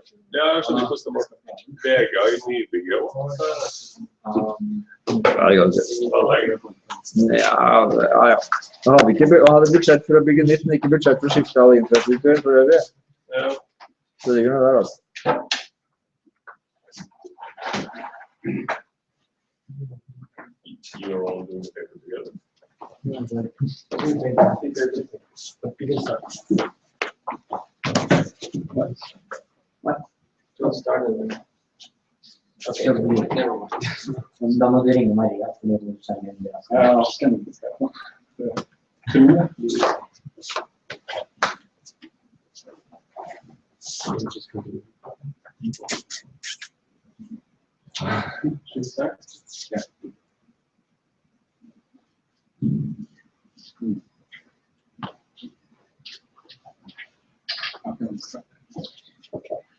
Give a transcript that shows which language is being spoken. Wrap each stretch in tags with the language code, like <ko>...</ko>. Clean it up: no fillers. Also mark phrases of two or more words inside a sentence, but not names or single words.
<no>Ja, jeg skjønner ikke hvordan det var. VGA i nybygget også. Ja, det kan du si. Ja. Jeg hadde budsjett for å bygge nytt, men ikke budsjett for å skifte all infrastruktur for øvrig. Ja. Så det ligger noe der, altså.</no> <en>You're all doing the paper together. What? Don't start it. Okay, never mind.</en> <no>Da må du ringe Maria. Ja, skal vi ikke spørre. Tror jeg.</no> <en>Yeah. Okay.</en>